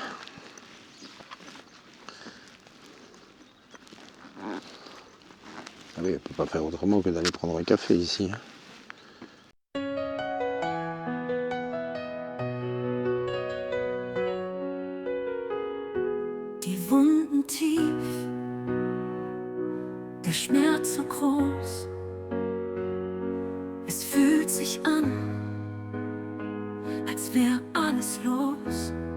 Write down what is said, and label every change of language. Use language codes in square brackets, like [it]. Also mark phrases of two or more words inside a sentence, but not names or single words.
[fr] Ah oui, on peut pas faire autrement que d'aller prendre un café ici. [de] Die Wunden tief, der Schmerz so groß. Es fühlt sich an, als wäre alles los.